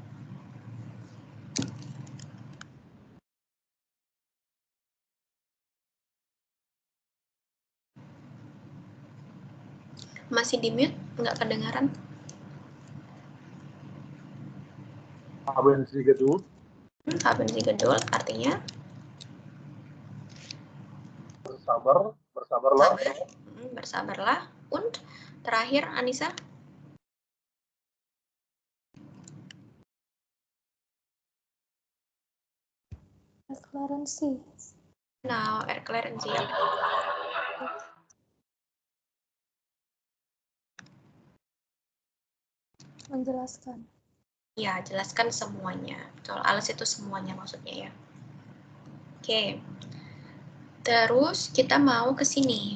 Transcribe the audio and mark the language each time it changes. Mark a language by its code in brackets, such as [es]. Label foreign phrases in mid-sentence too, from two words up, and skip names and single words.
[id] Masih di mute, nggak kedengaran. [de] Haben Sie Geduld? Haben Sie Geduld artinya [id] Bersabar, bersabarlah. bersabarlah. Und terakhir Anissa. [de] Erklären Sie. Now, erklären Sie. [id] Menjelaskan. Ya, jelaskan semuanya. Betul, alles itu semuanya maksudnya ya. Oke. Terus kita mau ke sini.